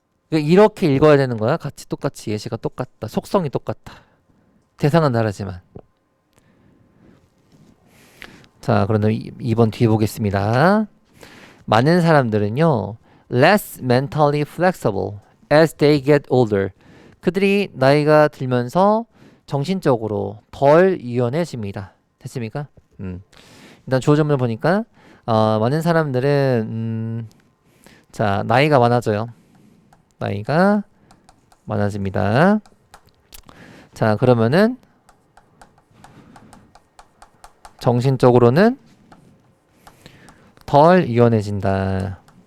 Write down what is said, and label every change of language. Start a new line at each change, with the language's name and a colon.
Korean: 이렇게 읽어야 되는 거야. 같이 똑같이 예시가 똑같다. 속성이 똑같다. 대상은 다르지만. 자, 그러면 2번 뒤에 보겠습니다. 많은 사람들은요,
English: less mentally flexible as they get older.
Korean: 그들이 나이가 들면서 정신적으로 덜 유연해집니다. 됐습니까? 일단 주어점을 보니까 많은 사람들은 자, 나이가 많아져요. 나이가 많아집니다. 자, 그러면은 정신적으로는 덜 유연해진다.